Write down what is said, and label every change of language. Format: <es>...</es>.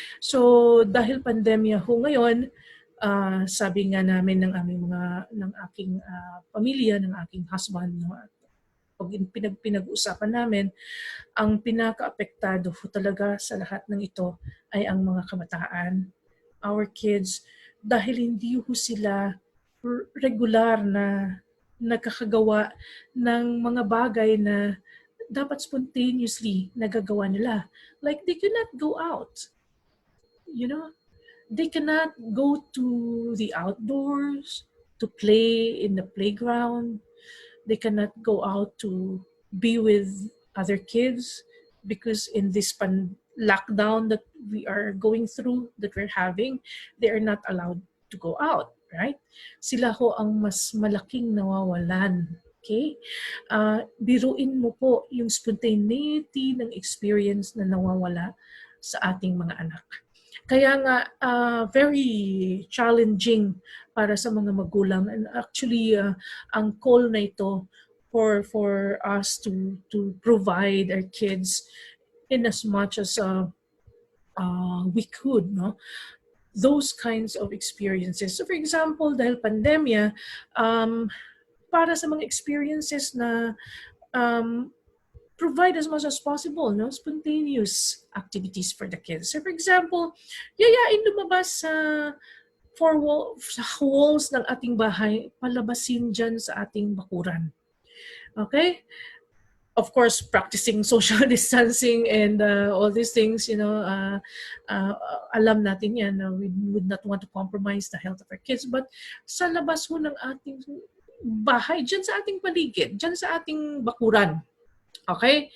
<tl>So dahil pandemya ho ngayon, sabi nga namin ng aking pamilya, ng aking husband, no, pag pinag-uusapan namin, ang pinaka-apektado ho talaga sa lahat ng ito ay ang mga kabataan.</tl> <en>our kids</en> <tl>dahil hindi ho sila regular na nagkakagawa ng mga bagay na dapat spontaneously nagagawa nila.</tl> <en>Like they cannot go out, you know, they cannot go to the outdoors to play in the playground. They cannot go out to be with other kids because in this lockdown that we are going through, that we're having, they are not allowed to go out, right?</en> <tl>Sila ho ang mas malaking nawawalan. Okay? Biruin mo po yung spontaneity ng experience na nawawala sa ating mga anak. Kaya nga,</tl> <en>very challenging</en> <tl>para sa mga magulang.</tl> <en>And actually,</en> <tl>ang call na ito</tl> <en>for us to provide our kids in as much as we could, no? Those kinds of experiences. So for example,</en> <tl>dahil pandemya, para sa mga</tl> <en>experiences na provide as much as possible, no, spontaneous activities for the kids. So for example,</en> <tl>yayain lumabas sa sa walls ng ating bahay, palabasin dyan sa ating bakuran.</tl> <en>Okay? Of course, practicing social distancing and all these things,</en> <tl>alam natin yan.</tl> <en>We would not want to compromise the health of our kids.</en> <tl>But sa labas ho ng ating bahay, dyan sa ating paligid, dyan sa ating bakuran, okay?</tl>